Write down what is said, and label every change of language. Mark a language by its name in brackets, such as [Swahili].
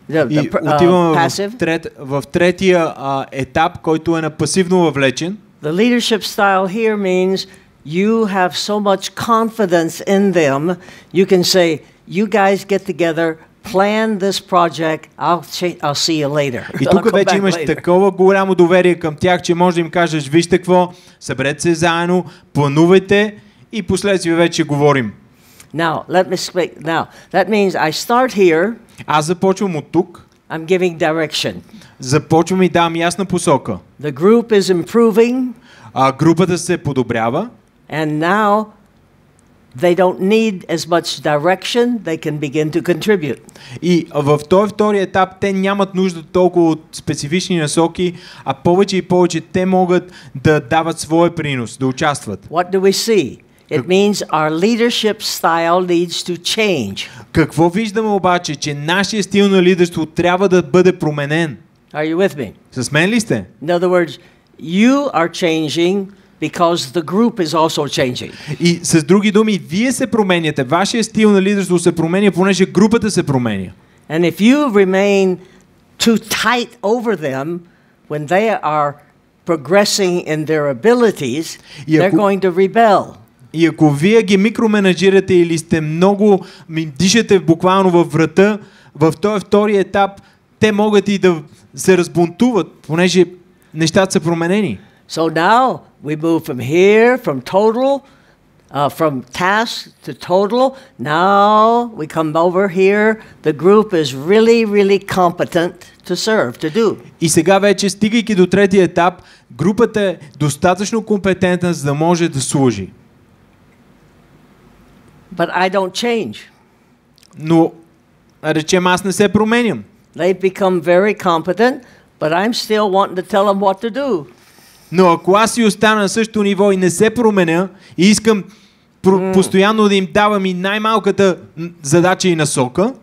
[Bulgarian] И отиваме в третия етап, който е на пасивно въвлечен. [English] The leadership style here means you have so much confidence in them, you can say, you guys get together, plan this project, I'll see you later. [Bulgarian] И тук вече имаш такова голямо доверие към тях, че можеш да им кажеш, вижте какво, съберете се заедно, планувайте и последствие вече говорим. [English] Now, let me speak. Now, that means I start here. [Bulgarian] Аз започвам от тук. [English] I'm giving direction. [Bulgarian] Започвам и давам ясна посока. [English] The group is improving. [Bulgarian] Групата се подобрява. [English] And now they don't need as much direction, they can begin to contribute. [Bulgarian] И в този втори етап те нямат нужда толкова от специфични насоки, а повече и повече те могат да дават своя принос, да участват. [English] What do we see? It means our leadership style needs to change. [Bulgarian] Какво виждаме обаче, че нашия стил на лидерство трябва да бъде променен? [English] Are you with me? [Bulgarian] С мен ли сте? [English] In other words, you are changing because the group is also changing. [Bulgarian] И с други думи, вие се променяте, вашия стил на лидерство се променя, понеже групата се променя. [English] And if you remain too tight over them when they are progressing in their abilities, they're going to rebel. [Bulgarian] И ако вие ги микроменеджирате или сте много, дишате буквално във врата, в този втори етап, те могат и да се разбунтуват, понеже нещата са променени. [English] So now we move from here, from total, from task to total. Now we come over here. The group is really, really competent to serve, to do. [Bulgarian] И сега вече, стигайки до третия етап, групата е достатъчно компетентна, за да може да служи. [English] But I don't change. [Bulgarian] Но, речем, аз не се променям. [English] They become very competent, but I'm still wanting to tell them what to do. [Bulgarian] Но ако аз си остана на същото ниво и не се променя и искам постоянно да им давам и най-малката задача и насока,